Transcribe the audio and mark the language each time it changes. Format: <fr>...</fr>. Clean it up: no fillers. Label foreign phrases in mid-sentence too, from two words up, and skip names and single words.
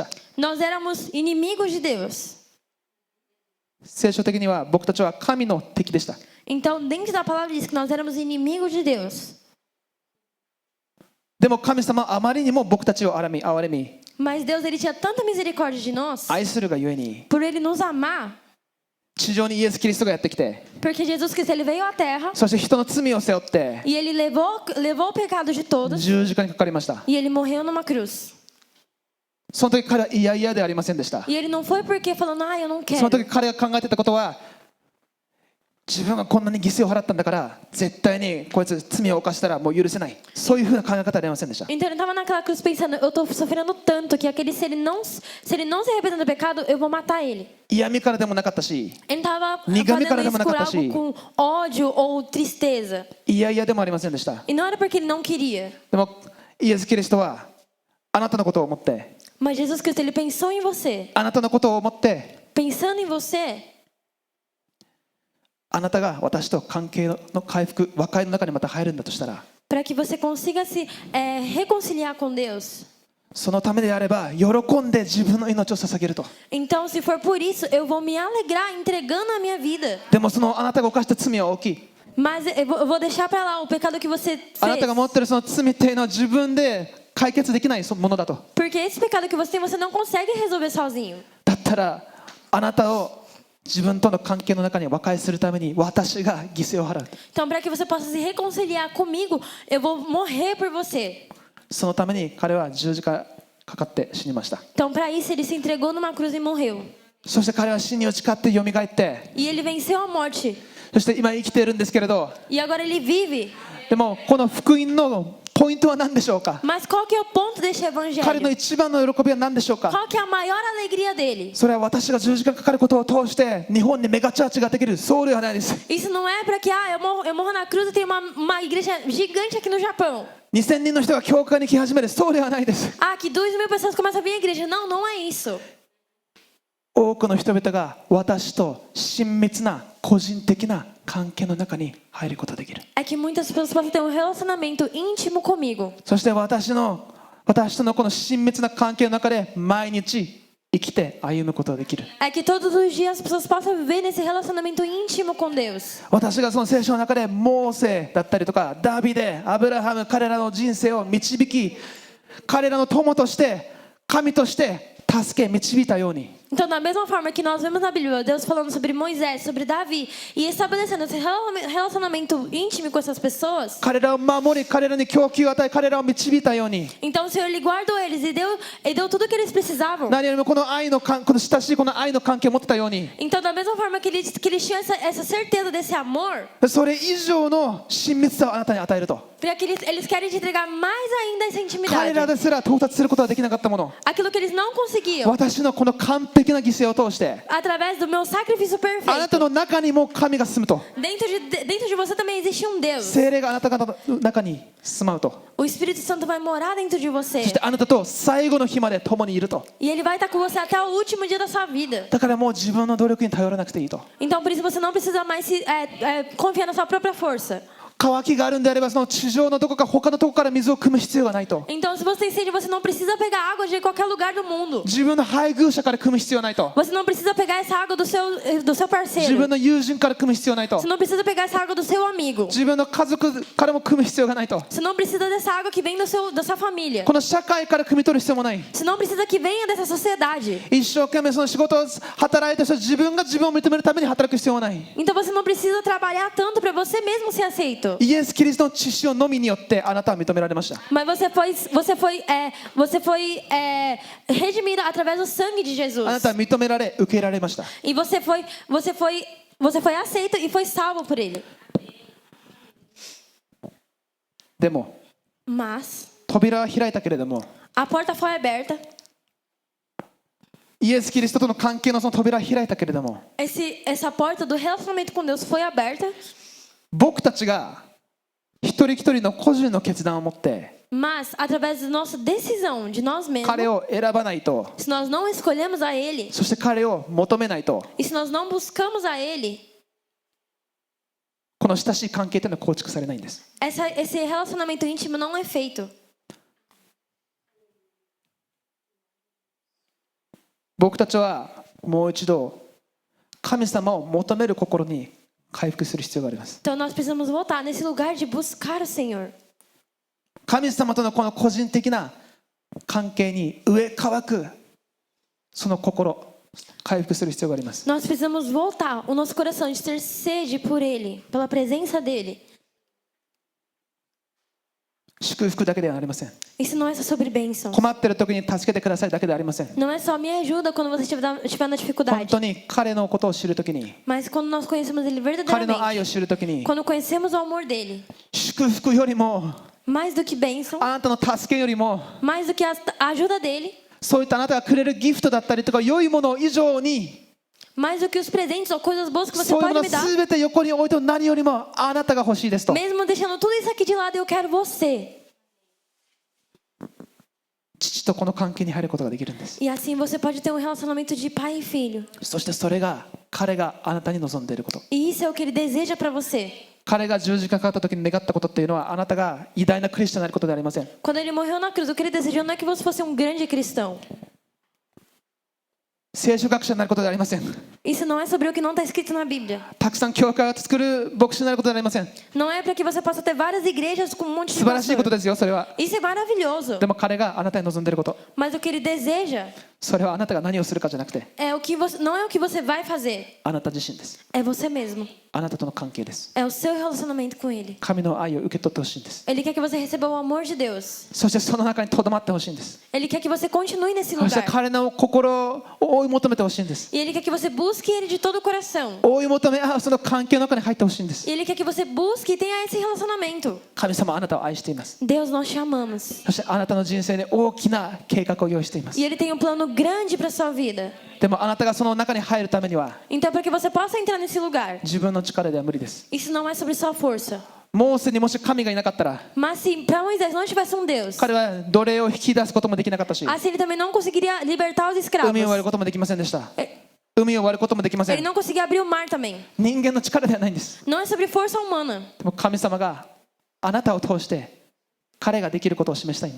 <pt>Nós éramos inimigos de Deus.</pt> <ja>聖書的には僕たちは神の敵でした。</ja> <pt>Então, dentro da palavra diz que nós éramos inimigos de Deus.</pt> <ja>でも神様はあまりにも僕たちを憐れみ、</ja> <pt>Mas Deus, ele tinha tanta misericórdia de nós,</pt> <ja>愛するがゆえに</ja> <pt>por ele nos amar,</pt> <ja>地上にイエス・キリストがやってきて、</ja> <pt>porque Jesus Cristo, ele veio à terra</pt> <ja>そして人の罪を背負って</ja> <pt>e ele levou o pecado de todos</pt> <ja>十字架にかかりました。</ja> <pt>e ele morreu numa cruz.</pt> <ja>その時彼は嫌々ではありませんでした。</ja> <pt>E ele não foi porque falando, eu não</pt> <ja>その</ja> <pt>quero.</pt> <ja>時彼が考えていたことは、自分がこんなに犠牲を払ったんだから絶対にこいつ罪を犯したらもう許せない、そういうふうな考え方はありませんでした。</ja> <pt>Então ele estava naquela cruz pensando, eu estou sofrendo tanto que se ele não se arrepender do pecado, eu vou matar ele.</pt> <ja>嫌味からでもなかったし、</ja> <pt>Ele não estava Nigami cara fazendo de isso por manacatashi. algo com ódio ou tristeza.</pt> <ja>嫌々でもありませんでした。</ja> <pt>E não era porque ele não queria.</pt> <ja>でもイエス・キリストはあなたのことを思って、</ja> <pt>Mas Jesus Cristo, ele pensou em você.</pt> <ja>あなたのことを思って、</ja> <pt>Pensando em você,</pt> <ja>あなたが私と関係の回復、和解の中にまた入るんだとしたら、</ja> <pt>para que você consiga se reconciliar com Deus.</pt> <ja>そのためであれば喜んで自分の命を捧げると。</ja> <pt>Então, se for por isso, eu vou me alegrar entregando a minha vida.</pt> <ja>でもそのあなたが犯した罪は大きい。</ja> <pt>Mas eu vou deixar para lá o pecado que você</pt> <ja>あなた</ja> <pt>fez.</pt> <ja>が持っているその罪っていうのは自分で解決できないものだと。</ja> <pt>Porque esse pecado que você tem, você não consegue resolver sozinho.</pt> <ja>だったらあなたを自分との関係の中に和解するために私が犠牲を払う。</ja> <pt>Então, para que você possa se reconciliar comigo, eu vou morrer por você.</pt> <ja>そのために彼は十字架かかって死にました。</ja> <pt>Então, para isso, ele se entregou numa cruz e morreu.</pt> <ja>そして彼は死に打ち勝って蘇って、</ja> <pt>E ele venceu a morte.</pt> <ja>そして今生きているんですけれど、</ja> <pt>E agora ele vive.</pt> <ja>でもこの福音のポイントは何でしょうか。</ja> <pt>Mas qual que é o ponto desse</pt> <ja>彼の</ja> <pt>evangelho?</pt> <ja>一番の喜びは何でしょうか。</ja> <pt>Qual que é a maior alegria dele?</pt> <ja>それは私が十字架にかかることを通して日本にメガチャーチができる、そうではないです。</ja> <pt>Isso não é para que eu morro na cruz e tem uma igreja gigante aqui no Japão.</pt> <ja>2000 人の人が教会に来始める、そうではないです。</ja> <pt>Ah, que 2.000 pessoas começam a vir à igreja. Não, não é isso.</pt> <ja>多くの人々が私と親密な個人的な関係の中に入ることができる。</ja> <pt>É que muitas pessoas possam ter um relacionamento íntimo comigo.</pt> <ja>そして私とのこの親密な関係の中で毎日生きて歩むことができる。</ja> <pt>É que todos os dias as pessoas possam viver nesse relacionamento íntimo com Deus.</pt> <ja>私がその聖書の中でモーセだったりとかダビデ、アブラハム、彼らの人生を導き、彼らの友として神として助け導いたように、</ja> <pt>Então, da mesma forma que nós vemos na Bíblia, Deus falando sobre Moisés, sobre Davi, e estabelecendo esse relacionamento íntimo com essas pessoas,</pt> <ja>彼らを守り、彼らに供給を与え、彼らを導いたように、</ja> <pt>então o Senhor ele guardou eles e deu tudo o que eles precisavam.</pt> <ja>何よりもこの親しいこの愛の関係を持ってたように、</ja> <pt>Então, da mesma forma que eles tinham essa certeza desse amor,</pt> <ja>それ以上の親密さをあなたに与えると。</ja> <pt>para que eles querem te entregar mais ainda essa</pt> <ja>彼ら</ja> <pt>intimidade.</pt> <ja>ですら到達することができなかったもの、</ja> <pt>Aquilo que eles não conseguiam.</pt> <ja>私のこの完璧な犠牲を通して</ja> <pt>através do meu sacrifício</pt> <ja>あなた</ja> <pt>perfeito,</pt> <ja>の中にも神が住むと</ja> <pt>dentro de você também existe um Deus.</pt> <ja>聖霊があなた方の中に住まうと</ja> <pt>O Espírito Santo vai morar dentro de</pt> <ja>そ</ja> <pt>você.</pt> <ja>してあなたと最後の日まで共にいると</ja> <pt>E ele vai estar com você até o último dia da sua vida.</pt> <ja>だからもう自分の努力に頼らなくていいと</ja> <pt>Então, por isso, você não precisa mais confiar na sua própria força.</pt> <ja>渇きがあるんであればその地上のどこか他のとこから水を汲む必要がないと</ja> <pt>Então, se você tem sede, você não precisa pegar água de qualquer lugar do mundo.</pt> <ja>自分の配偶者から汲む必要ないと</ja> <pt>Você não precisa pegar essa água do seu</pt> <ja>自</ja> <pt>parceiro.</pt> <ja>分の友人から汲む必要ないと</ja> <pt>Você não precisa pegar essa água do seu amigo.</pt> <ja>自分の家族からも汲む必要がないと</ja> <pt>Você não precisa dessa água que vem da sua família.</pt> <ja>この社会から汲み取る必要もない</ja> <pt>Você não precisa que venha dessa sociedade.</pt> <ja>一生懸命その仕事を働いた人自分が自分を認めるために働く必要はない</ja> <pt>Então, você não precisa trabalhar tanto para você mesmo ser aceito.</pt> <ja>イエス・キリストの血潮のみによってあなたは認められました</ja> <pt>Mas você foi redimido através do sangue de Jesus.</pt> <ja>あなたは認められ受け入れられました</ja> <pt>E você foi aceito e foi salvo por ele.</pt> <ja>でも</ja> <pt>Mas</pt> <ja>扉は開いたけれども</ja> <pt>a porta foi aberta.</pt> <ja>イエス・キリストとの関係のその扉は開いたけれども</ja> <pt>Essa porta do relacionamento com Deus foi aberta.</pt> <ja>僕たちが一人一人の個人の決断を持って</ja> <pt>Mas através da nossa decisão de nós mesmos,</pt> <ja>彼を選ばないと</ja> <pt>se nós não escolhemos a Ele</pt> <ja>そして彼を求めないと</ja> <pt>e se nós não buscamos a Ele,</pt> <ja>この親しい関係というのは構築されないんです</ja> <pt>esse relacionamento íntimo não é feito.</pt> <ja>僕たちはもう一度神様を求める心に回復する必要があります</ja> <pt>Então nós precisamos voltar nesse lugar de buscar o Senhor.</pt> <ja>神様とのこの個人的な関係に植え替わくその心回復する必要があります</ja> <pt>Nós precisamos voltar o nosso coração de ter sede por Ele, pela presença dEle.</pt> <ja>祝福だけではありません</ja> <pt>Isso não é só sobre bênçãos.</pt> <ja>困っている時に助けてくださいだけではありません</ja> <pt>Não é só me ajuda quando você estiver na</pt> <ja>本</ja> <pt>dificuldade.</pt> <ja>当に彼のことを知る時に</ja> <pt>Mas quando nós conhecemos Ele</pt> <ja>彼の愛</ja> <pt>verdadeiramente,</pt> <ja>を知る時に</ja> <pt>quando conhecemos o amor dEle,</pt> <ja>祝福よりも</ja> <pt>mais do que bênção,</pt> <ja>あなたの助けよりも</ja> <pt>mais do que a ajuda dEle,</pt> <ja>そういったあなたがくれるギフトだったりとか良いもの以上に</ja> <pt>mais do que os presentes ou coisas boas que você</pt> <ja>そういうも</ja> <pt>pode</pt> <ja>の</ja> <pt>me dar,</pt> <ja>全て横に置いて何よりもあなたが欲しいですと</ja> <pt>mesmo deixando tudo isso aqui de lado, eu quero você.</pt> <ja>父とこの関係に入ることができるんです</ja> <pt>E assim você pode ter um relacionamento de pai e filho.</pt> <ja>そしてそれが彼があなたに望んでいること</ja> <pt>E isso é o que Ele deseja para você.</pt> <ja>彼が十字架かかった時に願ったことっていうのはあなたが偉大なクリスチャンになることではありません</ja> <pt>Quando Ele morreu na cruz, o que Ele desejou não é que você fosse um grande cristão.</pt> <ja>聖書学者になることではありません</ja> <pt>Isso não é sobre o que não está escrito na Bíblia.</pt> <ja>たくさん教会を作る牧師になることではありません</ja> <pt>Não é para que você possa ter várias igrejas com um monte de</pt> <ja>素晴らしいこと</ja> <pt>pastor.</pt> <ja>ですよそれは</ja> <pt>Isso é maravilhoso.</pt> <ja>でも彼があなたに望んでいること</ja> <pt>Mas o que Ele deseja</pt> <ja>それはあなたが何をするかじゃなくて</ja> <pt>não é o que você vai fazer,</pt> <ja>あなた自身です</ja> <pt>é você mesmo.</pt> <ja>あなたとの関係です</ja> <pt>É o seu relacionamento com Ele.</pt> <ja>神の愛を受け取ってほしいんです</ja> <pt>Ele quer que você receba o amor de Deus.</pt> <ja>そしてその中にとどまってほしいんです</ja> <pt>Ele quer que você continue nesse</pt> <ja>そして</ja> <pt>lugar.</pt> <ja>彼の心を追い求めてほしいんです</ja> <pt>E Ele quer que você busque Ele de todo o coração.</pt> <ja>追い求めその関係の中に入ってほしいんです</ja> <pt>E Ele quer que você busque e tenha esse relacionamento.</pt> <ja>神様あなたを愛しています</ja> <pt>Deus, nós te amamos.</pt> <ja>そしてあなたの人生に大きな計画を用意しています</ja> <pt>E Ele tem um plano grande para sua vida.</pt> <ja>でもあなたがその中に入るためには</ja> <pt>Então, para que você possa entrar nesse lugar,</pt> <ja>自分の力では無理です</ja> <pt>isso não é sobre sua força.</pt> <ja>モーセにもし神がいなかったら</ja> <pt>Mas se para Moisés não tivesse um Deus,</pt> <ja>彼は奴隷を引き出すこともできなかったし</ja> <pt>assim ele também não conseguiria libertar os</pt> <ja>海を割る</ja> <pt>escravos.</pt> <ja>こともできませんでした Eh, 海を割ることもできませ</ja> <pt>Ele</pt> <ja>ん</ja> <pt>não conseguia abrir o mar também.</pt> <ja>人間の力ではないんです</ja> <pt>Não é sobre força humana,</pt> <ja>でも神様があなたを通して彼ができることを示したいんです</ja>